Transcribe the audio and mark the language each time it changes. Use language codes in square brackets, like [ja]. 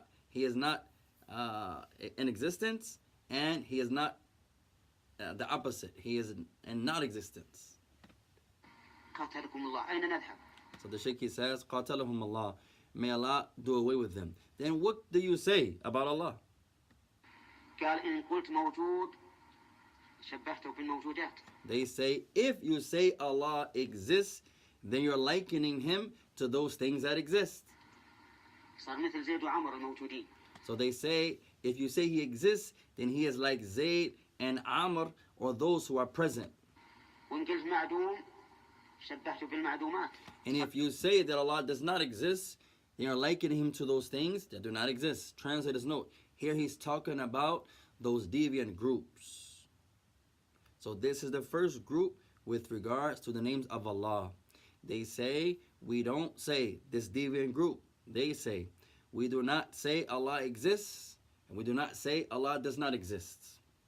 [en] He is not in existence, and He is not the opposite. He is in not existence. [ar] قاتلكم الله أين نذهب؟ [en] So the Shaykh says, [ar] قاتلهم [en] Allah. May Allah do away with them. Then what do you say about Allah? [ar] قال إن قلت موجود شبهته بالموجودات. [en] They say, if you say Allah exists, then you're likening Him to those things that exist. [ar] صار مثل زيد وعمر الموجودين. [en] So they say, if you say He exists, then He is like Zayd and Amr, or those who are present. [ar] وإن قلت معدوم شبهته بالمعدومات. [en] And if you say that Allah does not exist, then you're likening Him to those things that do not exist. Translator's note, here he's talking about those deviant groups. So this is the first group with regards to the names of Allah. They say, we don't say, this deviant group, they say, we do not say Allah exists, and we do not say Allah does not exist.